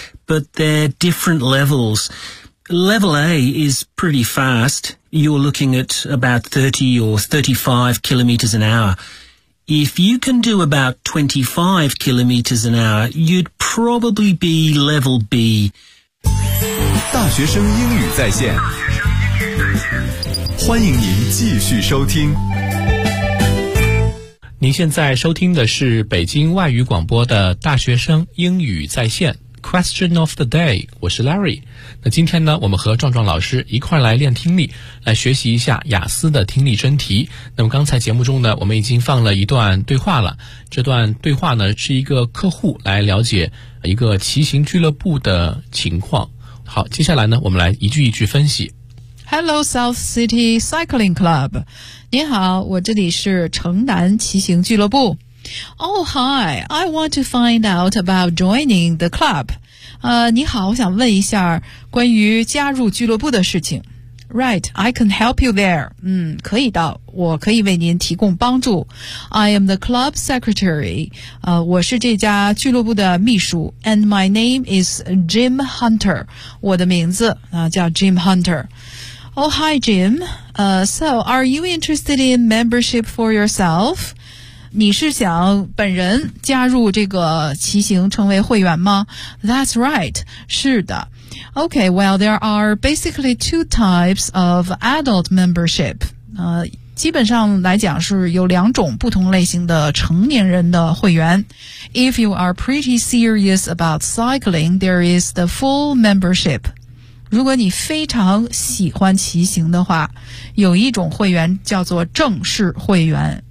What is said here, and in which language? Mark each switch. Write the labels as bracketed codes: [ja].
[en] But they're different levels. Level A is pretty fast. You're looking at about 30 or 35 kilometres an hour. If you can do about 25 kilometres an hour, you'd probably be level B. [zh] 大学生英语在线，欢迎您继续收听。您现在收听的是北京外语广播的大学生英语在线。 [en] Question of the day， [zh] 我是 [en] Larry。 [zh] 那今天呢，我们和壮壮老师一块来练听力，来学习一下雅思的听力真题。那么刚才节目中呢，我们已经放了一段对话了。这段对话呢，是一个客户来了解一个骑行俱乐部的情况。好，接下来呢，我们来一句一句分析。 [en] Hello, South City Cycling Club。 [zh] 您好，我这里是城南骑行俱乐部。 [en] Oh, hi. I want to find out about joining the club. [zh] 你好，我想问一下关于加入俱乐部的事情。 [en] Right, I can help you there. [zh] 可以的，我可以为您提供帮助。 [en] I am the club secretary. [zh] 我是这家俱乐部的秘书。 [en] And my name is Jim Hunter. [zh] 我的名字叫 [en] Jim Hunter. Oh, hi, Jim. So, are you interested in membership for yourself? [zh] 你是想本人加入这个骑行成为会员吗 ? [en] That's right, [zh] 是的。 [en] Okay, well, there are basically two types of adult membership. [zh] 基本上来讲是有两种不同类型的成年人的会员。 [en] If you are pretty serious about cycling, there is the full membership. [zh] 如果你非常喜欢骑行的话，有一种会员叫做正式会员。